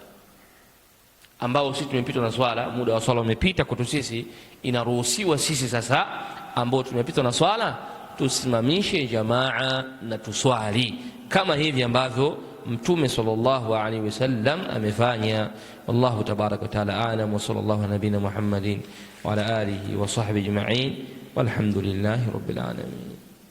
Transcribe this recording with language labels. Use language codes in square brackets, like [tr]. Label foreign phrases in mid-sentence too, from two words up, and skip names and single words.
[sw] Ambao sisi tumepitwa na swala, muda wa swala umepita kwetu sisi, inaruhusiwa sisi sasa ambao tumepitwa na swala tusimamishe jamaa na tuswali, kama hivi ambavyo Mtume [ar] صلى الله عليه وسلم [sw] amefanya. [ar] والله تبارك وتعالى أعلم، وصلى الله على نبينا محمد وعلى آله وصحبه أجمعين، والحمد لله رب العالمين.